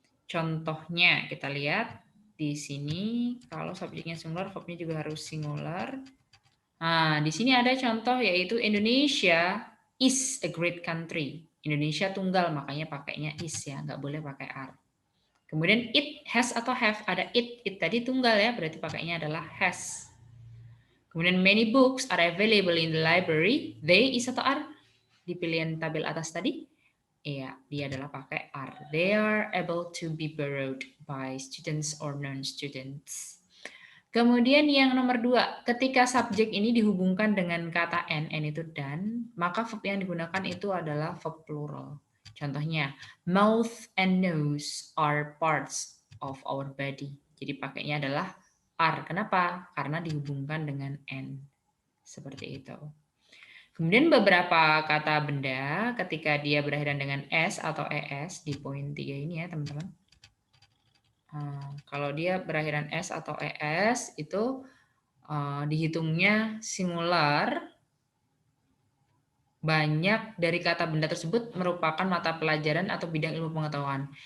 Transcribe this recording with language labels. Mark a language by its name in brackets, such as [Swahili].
[Indonesian] Contohnya kita lihat di sini, kalau subjeknya singular, verbnya juga harus singular. Nah, di sini ada contoh yaitu [English] Indonesia is a great country. [Indonesian] Indonesia tunggal, makanya pakainya is ya, nggak boleh pakai are. Kemudian it, has atau have, ada it tadi tunggal ya, berarti pakainya adalah has. Kemudian [English] many books are available in the library. They is [Indonesian] atau [English] are? [Indonesian] Di pilihan tabel atas tadi, iya, dia adalah pakai are. [English] They are able to be borrowed by students or non-students. [Indonesian] Kemudian yang nomor 2, ketika subjek ini dihubungkan dengan kata n itu dan, maka verb yang digunakan itu adalah verb plural. Contohnya, [English] mouth and nose are parts of our body. [Indonesian] Jadi pakainya adalah are. Kenapa? Karena dihubungkan dengan n. Seperti itu. Kemudian beberapa kata benda ketika dia berakhiran dengan s atau es di poin 3 ini ya teman-teman. Kalau dia berakhiran s atau es itu dihitungnya singular, banyak dari kata benda tersebut merupakan mata pelajaran atau bidang ilmu pengetahuan.